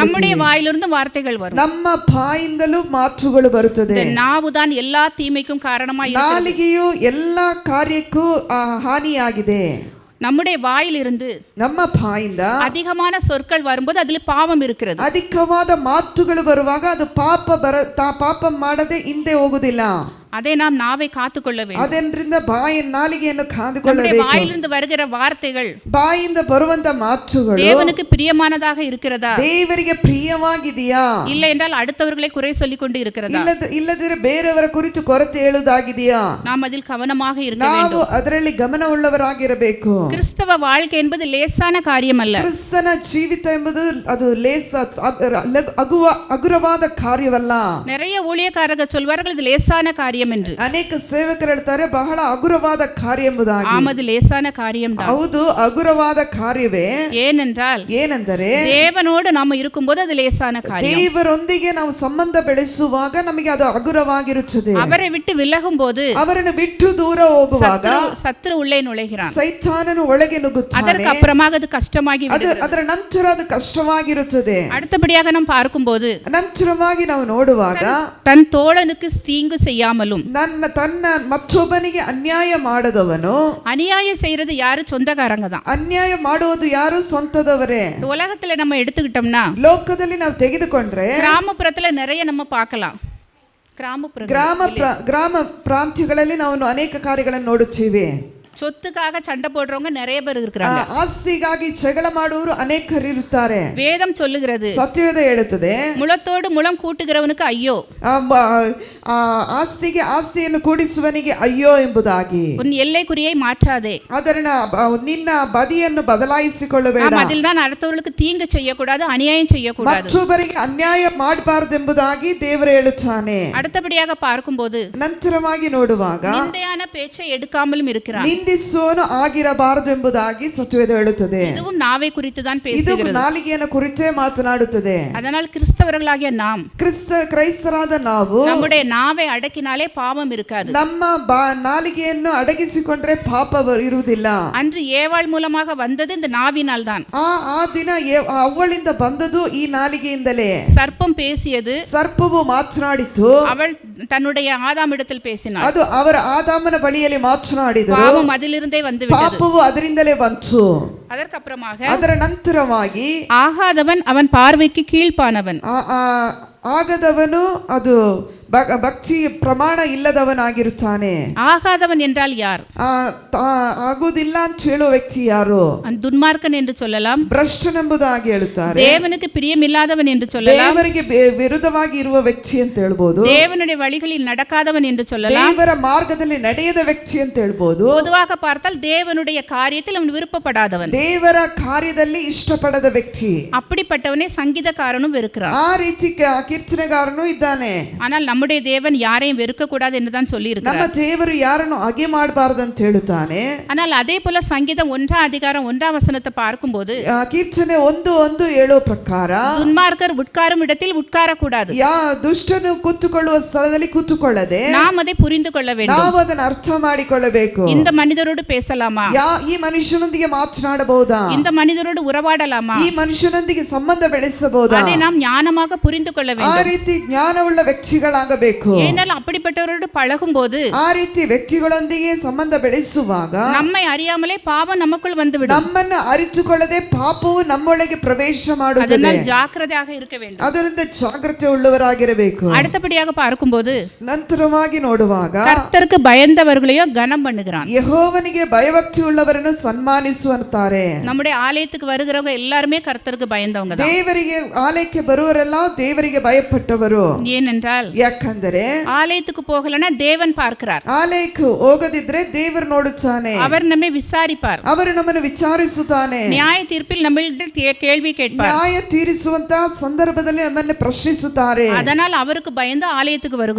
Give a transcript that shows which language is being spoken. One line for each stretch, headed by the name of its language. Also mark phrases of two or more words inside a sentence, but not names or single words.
Tamil: நம்முடைய வாயிலிருந்து வார்த்தைகள் வரும்.
Kannada: ನಮ್ಮ ಬಾಯಿಂದಲೂ ಮಾತುಗಳು ಬರುತ್ತದೆ.
Tamil: நாவுதான் எல்லா தீமைக்கும் காரணமாய் இருக்கிறது.
Kannada: ನಾಲಿಗೆಯು ಎಲ್ಲ ಕಾರ್ಯಕ್ಕೂ ಹಾನಿಯಾಗಿದೆ.
Tamil: நம்முடைய வாயிலிருந்து
Kannada: ನಮ್ಮ ಬಾಯಿಂದ
Tamil: அதிகமான சொற்கள் வரும்போது அதில் பாவம் இருக்கிறது.
Kannada: ಅಧಿಕವಾದ ಮಾತುಗಳು ಬರುವಾಗ ಅದು ಪಾಪ ಮಾಡದೆ ಹಿಂದೆ ಹೋಗುದಿಲ್ಲ.
Tamil: அதை நாம் நாவை காத்துக்கொள்ள வேண்டும்.
Kannada: ಅದರಿಂದ ನಾಲಿಗೆಯನ್ನು
Tamil: நம்முடைய
Kannada: ಕಾದುಕೊಳ್ಳಬೇಕು.
Tamil: வாயிலிருந்து வருகிற வார்த்தைகள்
Kannada: ಬಾಯಿಂದ ಬರುವಂತ ಮಾತುಗಳು
Tamil: தேவனுக்கு பிரியமானதாக இருக்கிறதா,
Kannada: ದೇವರಿಗೆ ಪ್ರಿಯವಾಗಿದೆಯಾ,
Tamil: இல்லை என்றால் அடுத்தவர்களை குறை சொல்லிக் கொண்டு இருக்கிறதா,
Kannada: ಇಲ್ಲದಿದ್ರೆ ಬೇರೆಯವರ ಕುರಿತು ಕೊರತೆ ಹೇಳುವುದಾಗಿದೆಯಾ,
Tamil: நாம் அதில் கவனமாக இருக்க
Kannada: ನಾವು
Tamil: வேண்டும்.
Kannada: ಅದರಲ್ಲಿ ಗಮನವುಳ್ಳವರಾಗಿರಬೇಕು.
Tamil: கிறிஸ்தவ வாழ்க்கை என்பது லேசான காரியம் அல்ல.
Kannada: ಕ್ರಿಸ್ತನ ಜೀವಿತ ಎಂಬುದು ಅದು ಹಗುರವಾದ ಕಾರ್ಯವಲ್ಲ.
Tamil: நிறைய ஊழியக்காரர்கள் சொல்வார்கள் இது லேசான காரியம் என்று.
Kannada: ಅನೇಕ ಸೇವಕರು ಹೇಳ್ತಾರೆ ಬಹಳ ಹಗುರವಾದ ಕಾರ್ಯ ಎಂಬುದಾಗಿ.
Tamil: ஆமது லேசான காரியம் தான்.
Kannada: ಹೌದು, ಹಗುರವಾದ ಕಾರ್ಯವೇ. ಏನೆಂದರೆ
Tamil: தேவனோடு நாம இருக்கும்போது அது லேசான காரியம்.
Kannada: ದೇವರೊಂದಿಗೆ ನಾವು ಸಂಬಂಧ ಬೆಳೆಸುವಾಗ ನಮಗೆ ಅದು ಹಗುರವಾಗಿರುತ್ತದೆ.
Tamil: அவரை விட்டு விலகும் போது,
Kannada: ಅವರನ್ನು ಬಿಟ್ಟು ದೂರ ಹೋಗುವಾಗ
Tamil: சத்துரு உள்ளே நுழைகிறான்.
Kannada: ಸೈತಾನನು ಒಳಗೆ ನುಗ್ಗುತ್ತಾನೆ.
Tamil: அதற்கு அப்புறமாக அது கஷ்டமாகி விடுகிறது.
Kannada: ಅದರ ನಂತರ ಅದು ಕಷ್ಟವಾಗಿರುತ್ತದೆ.
Tamil: அடுத்தபடியாக நாம் பார்க்கும்போது,
Kannada: ನಂತರವಾಗಿ ನಾವು ನೋಡುವಾಗ
Tamil: தன் தோழனுக்கு தீங்கு செய்யாமலும்,
Kannada: ತನ್ನ ಮತ್ತೊಬ್ಬನಿಗೆ ಅನ್ಯಾಯ ಮಾಡದವನು.
Tamil: அநியாயம் செய்யறது யாரு? சொந்தக்காரங்க தான்.
Kannada: ಅನ್ಯಾಯ ಮಾಡುವುದು ಯಾರು? ಸ್ವಂತದವರೇ.
Tamil: உலகத்துல நம்ம எடுத்துக்கிட்டோம்னா,
Kannada: ಲೋಕದಲ್ಲಿ ನಾವು ತೆಗೆದುಕೊಂಡ್ರೆ
Tamil: கிராமப்புறத்துல நிறைய நம்ம பார்க்கலாம்.
Kannada: ಗ್ರಾಮ ಪ್ರಾಂತ್ಯಗಳಲ್ಲಿ ನಾವು ಅನೇಕ ಕಾರ್ಯಗಳನ್ನು ನೋಡುತ್ತೀವಿ.
Tamil: சொத்துக்காக சண்டை போடுறவங்க நிறைய பேர் இருக்கிறாங்க.
Kannada: ಆಸ್ತಿಗಾಗಿ ಜಗಳ ಮಾಡುವವರು ಅನೇಕರಿರುತ್ತಾರೆ.
Tamil: வேதம் சொல்லுகிறது,
Kannada: ಸತ್ಯವೇದ ಹೇಳುತ್ತದೆ,
Tamil: முளத்தோடு முளம் கூட்டுகிறவனுக்கு ஐயೋ,
Kannada: ಆಸ್ತಿಗೆ ಆಸ್ತಿಯನ್ನು ಕೂಡಿಸುವನಿಗೆ ಅಯ್ಯೋ ಎಂಬುದಾಗಿ.
Tamil: உன் எல்லைக்குறியை மாற்றாதே,
Kannada: ನಿನ್ನ ಬದಿಯನ್ನು ಬದಲಾಯಿಸಿಕೊಳ್ಳಬೇಡ.
Tamil: அதில் தான் அடுத்தவர்களுக்கு தீங்கு செய்யக்கூடாது, அநியாயம் செய்யக்கூடாது,
Kannada: ಮತ್ತೊಬ್ಬರಿಗೆ ಅನ್ಯಾಯ ಮಾಡಬಾರದು ಎಂಬುದಾಗಿ ದೇವರು ಹೇಳುತ್ತಾನೆ.
Tamil: அடுத்தபடியாக பார்க்கும்போது,
Kannada: ನಂತರವಾಗಿ ನೋಡುವಾಗ
Tamil: நிந்தையான பேச்சை எடுக்காமலும் இருக்கிறான்.
Kannada: ನಿಂದಿಸುವನು ಆಗಿರಬಾರದು ಎಂಬುದಾಗಿ ಸತ್ಯವೇದ ಹೇಳುತ್ತದೆ.
Tamil: இதுவும் நாவை குறித்து தான்
Kannada: ಇದು
Tamil: பேசுகிறது.
Kannada: ನಾಲಿಗೆಯನ್ನು ಕುರಿತೇ ಮಾತನಾಡುತ್ತದೆ.
Tamil: அதனால் கிறிஸ்தவர்களாகிய நாம்,
Kannada: ಕ್ರೈಸ್ತರಾದ ನಾವು
Tamil: நம்முடைய நாவை அடக்கினாலே பாவம் இருக்காது.
Kannada: ನಮ್ಮ ನಾಲಿಗೆಯನ್ನು ಅಡಗಿಸಿಕೊಂಡ್ರೆ ಪಾಪ ಇರುವುದಿಲ್ಲ.
Tamil: அன்று ஏவாள் மூலமாக வந்தது இந்த நாவினால் தான்.
Kannada: ಆ ದಿನ ಅವಳಿಂದ ಬಂದದು ಈ ನಾಲಿಗೆಯಿಂದಲೇ.
Tamil: சர்ப்பம் பேசியது,
Kannada: ಸರ್ಪವು ಮಾತನಾಡಿತು,
Tamil: அவள் தன்னுடைய ஆதாமிடத்தில் பேசினாள்.
Kannada: ಅದು ಅವರ ಆದಾಮನ ಬಳಿಯಲ್ಲಿ ಮಾತನಾಡಿದರು.
Tamil: பாவம் அதிலிருந்தே வந்து விட்டது.
Kannada: ಪಾಪವು ಅದರಿಂದಲೇ ಬಂತು.
Tamil: அதற்கப்புறமாக
Kannada: ಅದರ ನಂತರವಾಗಿ
Tamil: ஆகாதவன் அவன் பார்வைக்கு கீழ்ப்பானவன்,
Kannada: ಆಗದವನು ಅದು ಭಕ್ತಿ ಪ್ರಮಾಣ ಇಲ್ಲದವನಾಗಿರುತ್ತಾನೆ.
Tamil: ஆகாதவன் என்றால் யார்?
Kannada: ಆಗುವುದಿಲ್ಲ ಅಂತ ಹೇಳುವ ವ್ಯಕ್ತಿ ಯಾರು?
Tamil: துன்மார்க்கன் என்று சொல்லலாம்,
Kannada: ಭ್ರಷ್ಟನೆಂಬುದಾಗಿ ಹೇಳುತ್ತಾರೆ.
Tamil: தேவனுக்கு பிரியமில்லாதவன் என்று சொல்லலாம்,
Kannada: ದೇವರಿಗೆ ವಿರುದ್ಧವಾಗಿ ಇರುವ ವ್ಯಕ್ತಿ ಅಂತ ಹೇಳ್ಬೋದು.
Tamil: தேவனுடைய வழிகளில் நடக்காதவன் என்று சொல்லலாம்,
Kannada: ದೇವರ ಮಾರ್ಗದಲ್ಲಿ ನಡೆಯದ ವ್ಯಕ್ತಿ ಅಂತ ಹೇಳ್ಬೋದು.
Tamil: பொதுவாக பார்த்தால் தேவனுடைய காரியத்தில் அவன் விருப்பப்படாதவன்,
Kannada: ದೇವರ ಕಾರ್ಯದಲ್ಲಿ ಇಷ್ಟಪಡದ ವ್ಯಕ್ತಿ.
Tamil: அப்படிப்பட்டவனே சங்கீதக்காரனும் வெறுக்கிறான்.
Kannada: ಆ ರೀತಿ ಕೀರ್ತನೆಗಾರನು ಇದ್ದಾನೆ.
Tamil: ஆனால் நம்முடைய தேவன் யாரையும் வெறுக்க கூடாது என்று தான் சொல்லி
Kannada: ನಮ್ಮ
Tamil: இருக்கிறார்.
Kannada: ದೇವರು ಯಾರನ್ನು ಹಾಗೆ ಮಾಡಬಾರದು ಅಂತ ಹೇಳುತ್ತಾನೆ.
Tamil: ஆனால் அதே போல சங்கீதம் 1:1 பார்க்கும்போது,
Kannada: ಕೀರ್ತನೆ 1:1 ಹೇಳುವ ಪ್ರಕಾರ
Tamil: துன்மார்க்கர் உட்காரும் இடத்தில் உட்காரக்கூடாது.
Kannada: ದುಷ್ಟನು ಕೂತುಕೊಳ್ಳುವ ಸ್ಥಳದಲ್ಲಿ ಕೂತುಕೊಳ್ಳದೆ
Tamil: நாம் அதை புரிந்து கொள்ள வேண்டும்.
Kannada: ನಾವು ಅದನ್ನು ಅರ್ಥ ಮಾಡಿಕೊಳ್ಳಬೇಕು.
Tamil: இந்த மனிதரோடு பேசலாமா?
Kannada: ಈ ಮನುಷ್ಯನೊಂದಿಗೆ ಮಾತನಾಡಬಹುದಾ?
Tamil: இந்த மனிதரோடு உறவாடலாமா?
Kannada: ಈ ಮನುಷ್ಯನೊಂದಿಗೆ ಸಂಬಂಧ ಬೆಳೆಸಬಹುದಾ?
Tamil: அதை நாம் ஞானமாக புரிந்து கொள்ள
Kannada: ಆ
Tamil: வேண்டும்.
Kannada: ರೀತಿ ಜ್ಞಾನವುಳ್ಳ ವ್ಯಕ್ತಿಗಳಾಗಬೇಕು.
Tamil: ஏனால் அப்படிப்பட்டவரோடு பழகும் போது,
Kannada: ಆ ರೀತಿ ವ್ಯಕ್ತಿಗಳೊಂದಿಗೆ ಸಂಬಂಧ ಬೆಳೆಸುವಾಗ
Tamil: நம்மை அறியாமலே பாவம் நமக்குள் வந்துவிடும்.
Kannada: ನಮ್ಮನ್ನು ಅರಿತುಕೊಳ್ಳದೆ ಪಾಪವು ನಮ್ಮೊಳಗೆ ಪ್ರವೇಶ ಮಾಡುತ್ತದೆ.
Tamil: அதனால் ஜாக்கிரதையாக இருக்க வேண்டும்.
Kannada: ಅದರಿಂದ ಜಾಗೃತಿ ಉಳ್ಳವರಾಗಿರಬೇಕು.
Tamil: அடுத்தபடியாக பார்க்கும்போது,
Kannada: ನಂತರವಾಗಿ ನೋಡುವಾಗ
Tamil: கர்த்தருக்கு பயந்தவர்களையோ கனம் பண்ணுகிறான்.
Kannada: ಯೆಹೋವನಿಗೆ ಭಯಭಕ್ತಿ ಉಳ್ಳವರನ್ನು ಸನ್ಮಾನಿಸುವಂತಾರೆ.
Tamil: நம்முடைய ஆலயத்துக்கு வருகிறவங்க எல்லாருமே கர்த்தருக்கு பயந்தவங்க தான்.
Kannada: ದೇವರಿಗೆ ಆಲಯಕ್ಕೆ ಬರುವರೆಲ್ಲ ದೇವರಿಗೆ ಭಯಪಟ್ಟವರು.
Tamil: ஏனென்றால்
Kannada: ಯಾಕಂದರೆ
Tamil: ஆலயத்துக்கு போகலன்னா தேவன் பார்க்கிறார்,
Kannada: ಆಲಯಕ್ಕೆ ಹೋಗದಿದ್ರೆ ದೇವರು ನೋಡುತ್ತಾನೆ,
Tamil: அவர் நம்மை விசாரிப்பார்,
Kannada: ಅವರು ನಮ್ಮನ್ನು ವಿಚಾರಿಸುತ್ತಾನೆ,
Tamil: நியாய தீர்ப்பில் நம்மளிடம் கேள்வி கேட்பார்,
Kannada: ನ್ಯಾಯ ತೀರಿಸುವಂತಹ ಸಂದರ್ಭದಲ್ಲಿ ನಮ್ಮನ್ನು ಪ್ರಶ್ನಿಸುತ್ತಾರೆ.
Tamil: அதனால் அவருக்கு பயந்து ஆலயத்துக்கு வருகிறோம்.